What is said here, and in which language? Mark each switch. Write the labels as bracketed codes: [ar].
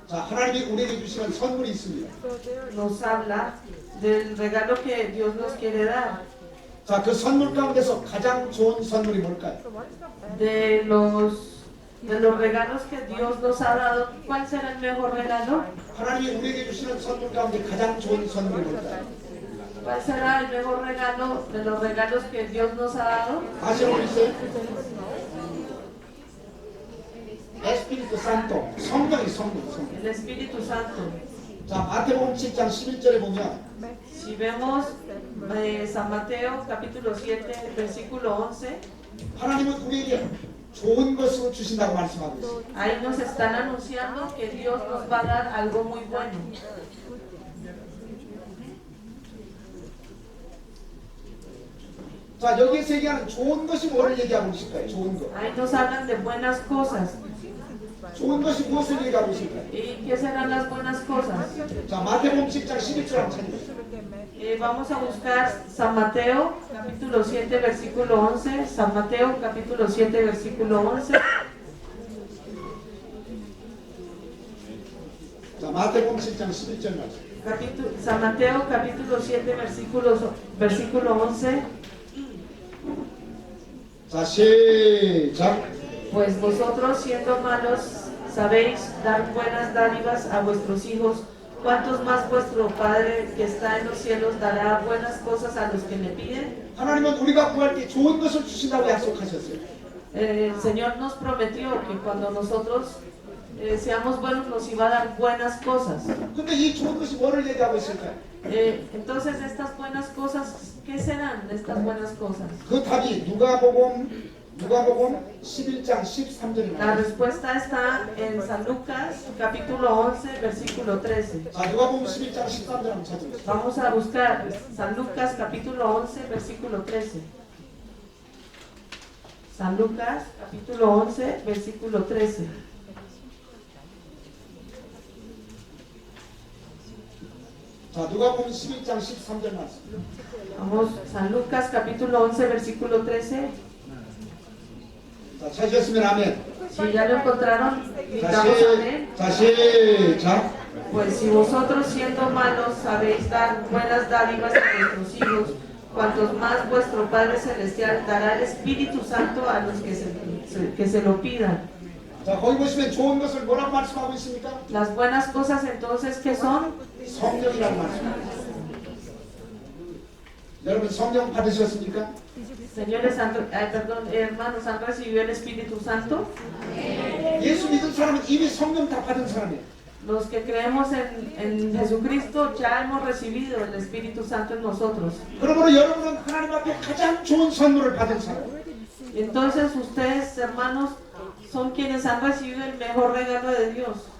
[ko] 자, 하나님이 우리에게 주시는 선물이 있습니다. [es] nos habla del regalo que Dios nos quiere dar. [ko] 자, 그 선물 가운데서 가장 좋은 선물이 뭘까요? [es] De los regalos que Dios nos ha dado, ¿cuál será el mejor regalo? [ko] 하나님이 우리에게 주시는 선물 가운데 가장 좋은 선물이 뭘까요? [es] ¿Cuál será el mejor regalo de los regalos que Dios nos ha dado? [ko] 다시 한번 있어요. 에스피리투 산토, 성령이 성령. [es] El Espíritu Santo. [ko] 자, 마태복음 7장 11절에 보면 [es] Si vemos San Mateo capítulo 7 versículo 11, [ko] 하나님은 우리에게 좋은 것으로 주신다고 말씀하고 있어요. [es] ahí nos están anunciando que Dios nos va a dar algo muy bueno. [ko] 자, 여기에서 얘기하는 좋은 것이 뭐를 얘기하고 있을까요? 좋은 것. [es] Ahí nos hablan de buenas cosas. [ko] 좋은 것이 무엇을 얘기하고 있을까요? [es] ¿Y qué serán las buenas cosas? [ko] 자, 마태복음 10장 11절 한번 찾으세요. [es] Vamos a buscar San Mateo capítulo 7 versículo 11. San Mateo capítulo 7 versículo 11. [ko] 자, 마태복음 10장 11절 말씀. [es] San Mateo capítulo 7 versículo 11. [ko] 자, 시작. [es] Pues vosotros siendo malos sabéis dar buenas dádivas a vuestros hijos, ¿cuántos más vuestro Padre que está en los cielos dará buenas cosas a los que le piden? [ko] 하나님은 우리가 구할 때 좋은 것을 주신다고 약속하셨어요. [es] El Señor nos prometió que cuando nosotros seamos buenos nos iba a dar buenas cosas. [ko] 근데 이 좋은 것이 뭐를 얘기하고 있을까요? [es] Entonces estas buenas cosas, ¿qué serán estas buenas cosas? [ko] 그 답이 누가복음 11장 13절에 [es] La [ko] 나와요. [es] respuesta está en San Lucas capítulo 11 versículo 13. [ko] 자, 누가복음 11장 13절 한번 찾아보세요. [es] Vamos a buscar San Lucas capítulo 11 versículo 13. San Lucas capítulo 11 versículo 13. [ko] 자, 누가복음 11장 13절 말씀. [es] Vamos, San Lucas capítulo 11 versículo 13. [ko] 자, 찾으셨으면 아멘. [es] Si ya lo encontraron, gritamos amén. [ko] 자, 시작. [es] Pues si vosotros siendo malos sabéis dar buenas dádivas a vuestros hijos, cuantos más vuestro Padre Celestial dará el Espíritu Santo a los que se lo pidan. [ko] 자, 거기 보시면 좋은 것을 뭐라고 말씀하고 있습니까? [es] Las buenas cosas entonces, ¿qué son? [ko] 성령이라고 말씀합니다. 여러분 성령 받으셨습니까? [es] Señores, hermanos, ¿han recibido el Espíritu Santo? [ko] 예수 믿은 사람은 이미 성령 다 받은 사람이에요. [es] Los que creemos en Jesucristo ya hemos recibido el Espíritu Santo en nosotros. [ko] 그러므로 여러분은 하나님 앞에 가장 좋은 선물을 받은 사람. [es] Entonces ustedes, hermanos, son quienes han recibido el mejor regalo de Dios.